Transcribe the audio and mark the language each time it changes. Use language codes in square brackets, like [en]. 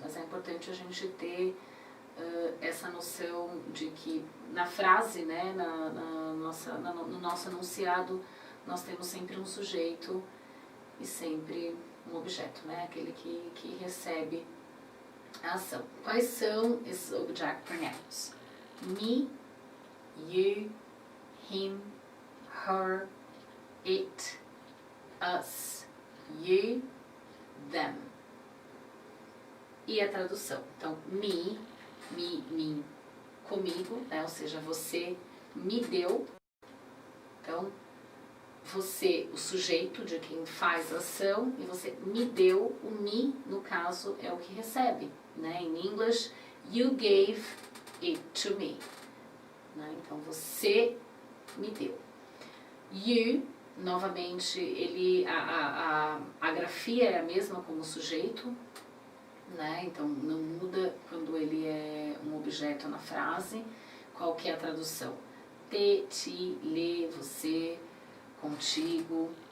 [pt] Mas é importante a gente ter essa noção de que na frase, né, no nosso enunciado, nós temos sempre um sujeito e sempre um objeto, né, aquele que recebe a ação. Quais são esses object pronouns? [en] Me, you, him, her, it, us, you, them. [pt] E a tradução? Então, me, comigo, né? Ou seja, você me deu. Então, você, o sujeito de quem faz a ação, e você me deu. O me, no caso, é o que recebe, né? Em [en] English, you gave it to me. [pt] Né? Então, você me deu. You, novamente, a grafia é a mesma como sujeito, né? Então não muda quando ele é um objeto na frase. Qual que é a tradução? Te, ti, lhe, você, contigo.